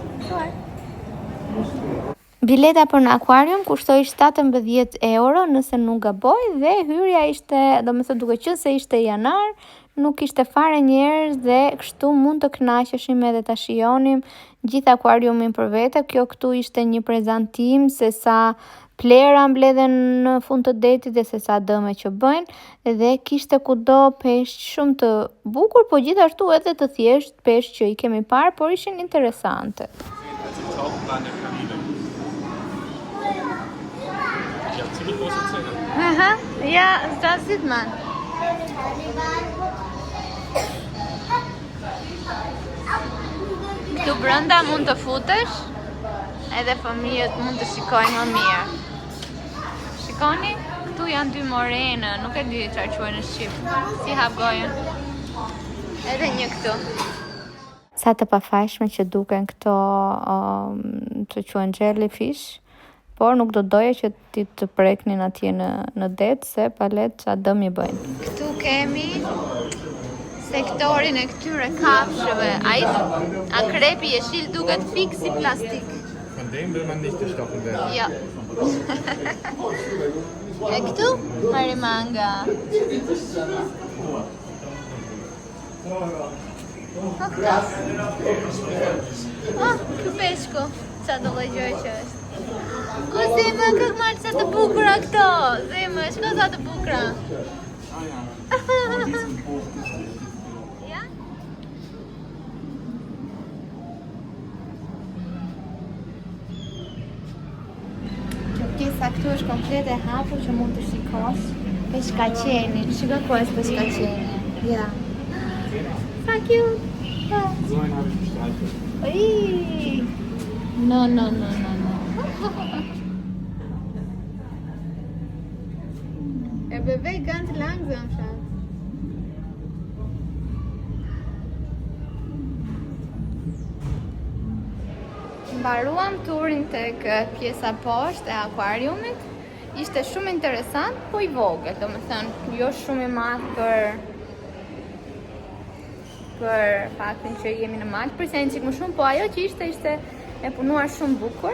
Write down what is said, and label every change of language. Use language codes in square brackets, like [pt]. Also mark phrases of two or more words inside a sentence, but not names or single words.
[sq] Bileta për në akvarium kushtoi 17 euro nëse nuk gaboj dhe hyrja ishte, domethënë duke qenë se ishte janar, nuk ishte fare njerëz dhe kështu mund të kënaqeshim edhe ta shijonim gjithë akvariumin për vete. Kjo këtu ishte një prezantim se sa plera mbledhen në fund të detit dhe se sa dëme që bëjnë dhe kishte kudo peshq shumë të bukur, po gjithashtu edhe të thjesht peshq që i kemi parë, por ishin interesante. [de] Aha, ja, das sieht man. [sq] Këtu brenda mund të futesh, edhe fëmijët mund të shikojnë më mirë. Shikoni, këtu janë dy morenë, nuk e di çfarë quhen në shqip. Si hap gojën. Edhe një këtu. Sa të pafajshme që duken këto të quhen jellyfish, por nuk do doja që ti të preknin atje në det, se palet sa dëm i bëjnë. Këtu kemi sektorin e këtyre kafshëve. Ai akrepi jeshil duket fik si plastik. [de] Von dem will man nicht gestochen werden. [sq] Ja. E këtu marimanga. Ky peshku, qa do lëgjoj që është. O, Zema, kak marrë sa të bukura këto. Zema, shko sa të bukura. Ja? Që pjesa këtu është komplet e hapur që mund të shikosh peshkaqenin. Shiko ku është peshkaqeni. Ja. Sa cute. [de] So einen habe ich gestreichelt. Ui. No. Er bewegt ganz langsam, Schatz. [sq] Mbaruam turin tek pjesa poshtë e akvariumit. Ishte shumë interesant, po i vogël, domethënë jo shumë i madh për faktin që jemi në mal, prisja një çik më shumë, po ajo që ishte e punuar shumë bukur.